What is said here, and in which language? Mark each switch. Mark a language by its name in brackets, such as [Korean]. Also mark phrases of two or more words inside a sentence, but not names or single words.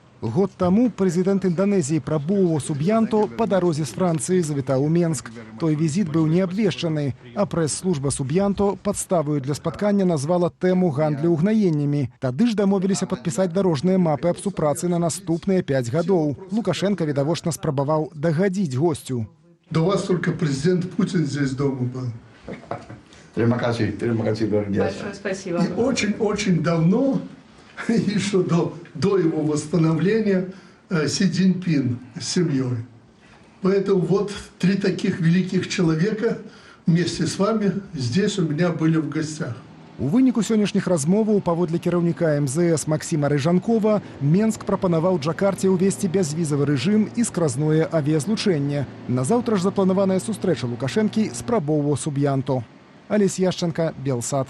[Belarusian] Год таму прэзідэнт Інданезіі Прабово Субьянто па дарозе з Францыі завітаў у Менск. Той візіт быў не абвешчаны, а прэс-служба Субьянто падставаю для спаткання назвала тэму гандлю ўгнаеннямі. Тады ж дамовіліся падпісаць дарожныя мапы аб супрацы на наступныя 5 гадоў. Лукашенко відавочна спрабаваў дагадзіць госцю. [Russian] До вас только президент Путин здесь дома был. Большое спасибо. И очень-очень давно, еще до его восстановления, Си Цзиньпин с семьей. Поэтому вот 3 таких великих человека вместе с вами здесь у меня были в гостях. [Belarusian] У выніку сённяшніх размоваў паводле кіраўніка МЗС Максіма Рыжанкова Менск прапанаваў Джакарце ўвесці бязвізавы рэжым і скразное авіязлучэнне. Назаўтра ж запланаваная сустрэча Лукашэнкі з Прабово Субьянто. Алесь Яшченко, Белсад.